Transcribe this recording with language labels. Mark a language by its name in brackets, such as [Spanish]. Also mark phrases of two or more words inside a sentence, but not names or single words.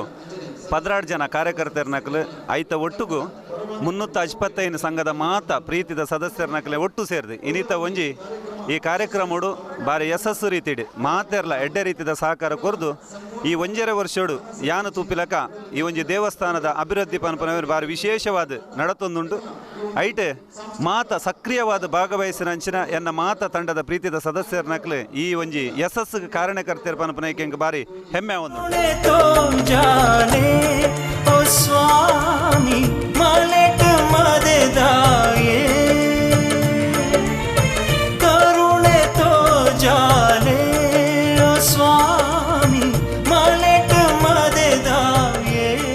[Tulu] 16 ಜನ ಕಾರ್ಯಕರ್ತರನಕಲು ಐತ ಒಟ್ಟಿಗೂ 355 ಸಂಘದ ಮಾತ ಪ್ರೀತಿದ ಸದಸ್ಯರನಕಲೆ ಒಟ್ಟು ಸೇರಿದೆ ಇನ್ನಿತ ಒಂಜಿ ಈ ಕಾರ್ಯಕ್ರಮಡು ಬಾರಿ ಯಶಸ್ಸು ರೀತಿಡು ಮಾತೆರ್ಲ ಎಡ್ಡೆ ರೀತಿಯ ಸಹಕಾರ ಕೊರ್ದು ಈ 1.5 ವರ್ಷೋಡು ಯಾನು ತೂಪಿಲಕ ಈ ಒಂಜಿ ದೇವಸ್ಥಾನದ ಅಭಿವೃದ್ಧಿ ಪನ್ಪನ ಬಾರಿ ವಿಶೇಷವಾದ ನಡತೊಂದುಂಟು ಐಟೆ ಮಾತ ಸಕ್ರಿಯವಾದ ಭಾಗವಹಿಸಿನಂಚಿನ ಎನ್ನ ಮಾತ ತಂಡದ ಪ್ರೀತಿದ ಸದಸ್ಯರನಕ್ಲೆ ಈ ಒಂಜಿ ಯಶಸ್ಸು ಕಾರಣಕರ್ತರ ಪನ್ಪನಕ್ಕೆ ಹೆಂಗೆ ಬಾರಿ ಹೆಮ್ಮೆ ಒಂದು ಸ್ವಾಮಿ ಮಲೆಟ ಮದೆದಾಯೇ ಕರುಣೆ ತೋಜಾಲೆ ಓ ಸ್ವಾಮಿ ಮಲೆಟ ಮದೆದಾಯೇ.